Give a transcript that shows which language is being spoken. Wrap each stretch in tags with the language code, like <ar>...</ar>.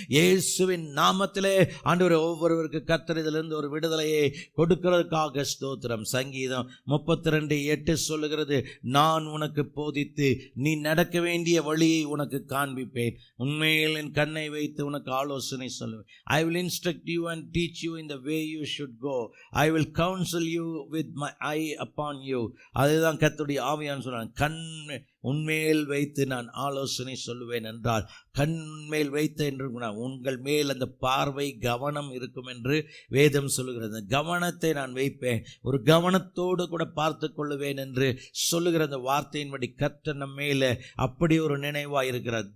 <ta>இயேசுவின் நாமத்திலே ஆண்டவரே ஒவ்வொருவருக்கு கர்த்தர் இதிலிருந்து ஒரு விடுதலையை கொடுக்கிறதுக்காக ஸ்தோத்திரம். சங்கீதம் 32:8 சொல்லுகிறது, நான் உனக்கு போதித்து நீ நடக்க வேண்டிய வழியை உனக்கு காண்பிப்பேன், உண்மையில் என் கண்ணை வைத்து உனக்கு ஆலோசனை சொல்லுவேன்.</ta> <en>I will instruct you and teach you in the way you should go. I will counsel you with my eye upon you.</en> <ta>அதுதான் கர்த்தருடைய ஆவியானவர் சொல்றாங்க. கண் உன்மேல் வைத்து நான் ஆலோசனை சொல்லுவேன் என்றால், கண்மேல் வைத்த என்று உங்கள் மேல் அந்த பார்வை கவனம் இருக்கும் என்று வேதம் சொல்லுகிறது. கவனத்தை நான் வைப்பேன், ஒரு கவனத்தோடு கூட பார்த்து கொள்ளுவேன் என்று சொல்லுகிற அந்த வார்த்தையின்படி கர்த்தர் நம்ம மேல அப்படி ஒரு நினைவாக இருக்கிறார்.</ta>